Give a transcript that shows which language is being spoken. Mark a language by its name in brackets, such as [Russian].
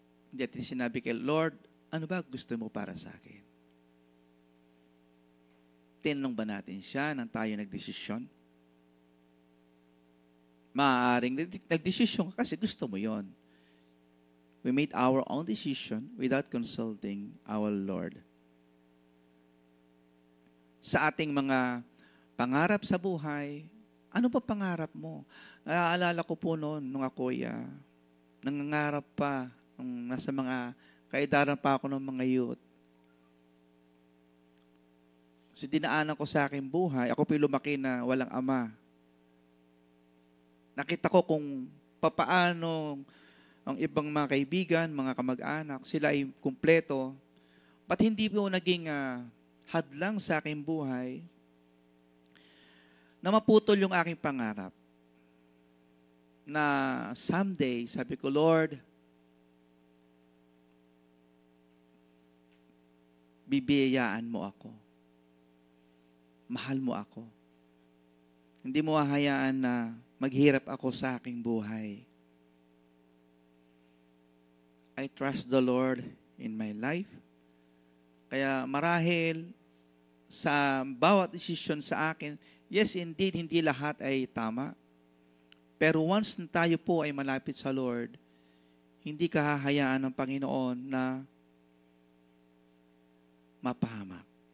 [Filipino] Hindi natin sinabi kay Lord, ano ba gusto mo para sa akin? Tinanong ba natin siya nang tayo nagdesisyon? Maaaring nagdesisyon ka kasi gusto mo yon. [English] We made our own decision without consulting our Lord. [Filipino] Sa ating mga pangarap sa buhay, ano ba pangarap mo? Naaalala ko po noon, nung ako'y nangangarap pa, nung nasa mga kaedaran pa ako ng mga youth. So, dinaanan ko sa aking buhay. Ako po'y lumaki na walang ama. Nakita ko kung papaano ang ibang mga kaibigan, mga kamag-anak, sila ay kumpleto. Ba't hindi po naging hadlang sa aking buhay na maputol yung aking pangarap? Na someday, sabi ko, Lord, bibiyayaan mo ako. Mahal mo ako. Hindi mo hahayaan na maghirap ako sa aking buhay. [English] I trust the Lord in my life. [Filipino] Kaya marahil sa bawat desisyon sa akin, [English] yes, indeed, [Filipino] hindi lahat ay tama. Pero once na tayo po ay malapit sa Lord, hindi ka hahayaan ng Panginoon na mapahamak.